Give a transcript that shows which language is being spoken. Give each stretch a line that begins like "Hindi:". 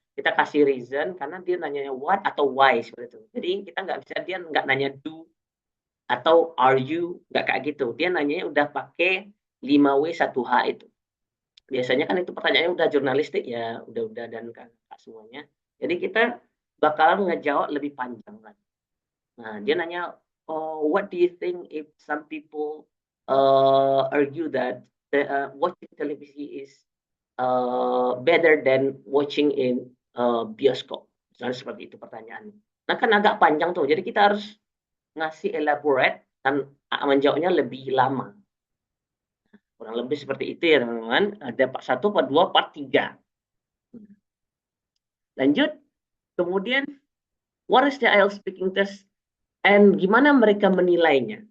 Indonesian: Kita kasih reason karena dia nanya what atau why seperti itu. Jadi kita nggak bisa dia nggak nanya do atau are you nggak kayak gitu. Dia nanya udah pakai 5W1H itu. Biasanya kan itu pertanyaannya udah jurnalistik ya, udah dan kan semuanya. Jadi kita bakalan ngejawab lebih panjang lagi. Nah, dia nanya,
English: oh, what do you think if some people argue that watching television is better than watching in bioskop?
Indonesian: Misalnya seperti itu pertanyaannya. Nah, kan agak panjang tuh. Jadi kita harus ngasih elaborate dan menjawabnya lebih lama. Kurang lebih seperti itu ya teman-teman. Ada part 1, part 2, part 3. Lanjut. Kemudian,
English: what is the IELTS speaking test and
Indonesian: gimana mereka menilainya?